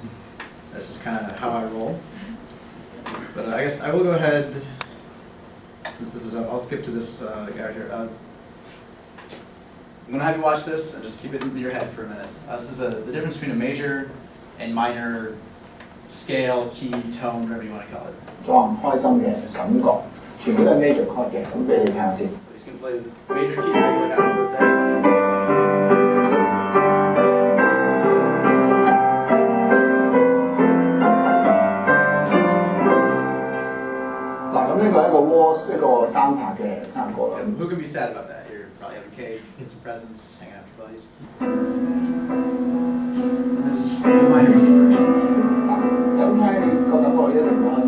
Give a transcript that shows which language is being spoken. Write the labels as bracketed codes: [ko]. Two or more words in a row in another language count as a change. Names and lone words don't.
[en] That's just kind of how I roll. But I guess I will go ahead, since this is up, I'll skip to this guy right here. I'm going to have you watch this and just keep it in your head for a minute. This is the difference between a major and minor scale, key, tone, whatever you want to call it. [yue] 裝開心嘅感覺，全部都係 [en] major chord [yue] 嘅，咁俾你聽下先。 [en] So he's going to play the major key, regular down birthday. [yue] 嗱，咁呢個係一個 waltz 一個三拍嘅生日歌啦。 [en] Who can be sad about that? You're probably having cake, getting some presents, hanging out with your buddies. There's the minor key version. [yue] 咁聽你個感覺一定會開心啦。